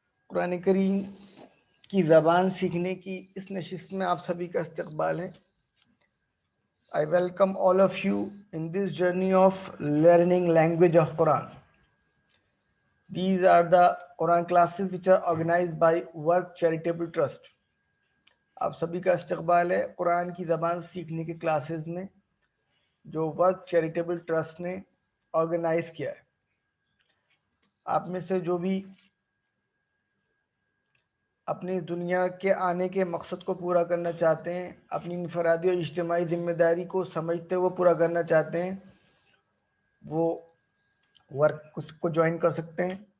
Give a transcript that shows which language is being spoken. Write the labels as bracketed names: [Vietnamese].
[Urdu] قرآن کریم کی زبان سیکھنے کی اس نشست میں آپ سبھی کا استقبال ہے. [English] I welcome all of you in this journey of learning language of Quran. These are the Quran classes which are organized by Work Charitable Trust. [Urdu] آپ سبھی کا استقبال ہے قرآن کی زبان سیکھنے کے کلاسز میں جو ورک چیریٹیبل ٹرسٹ نے آرگنائز کیا ہے. آپ میں سے جو بھی اپنی دنیا کے آنے کے مقصد کو پورا کرنا چاہتے ہیں، اپنی انفرادی اور اجتماعی ذمہ داری کو سمجھتے ہوئے پورا کرنا چاہتے ہیں، وہ ورک کو جوائن کر سکتے ہیں.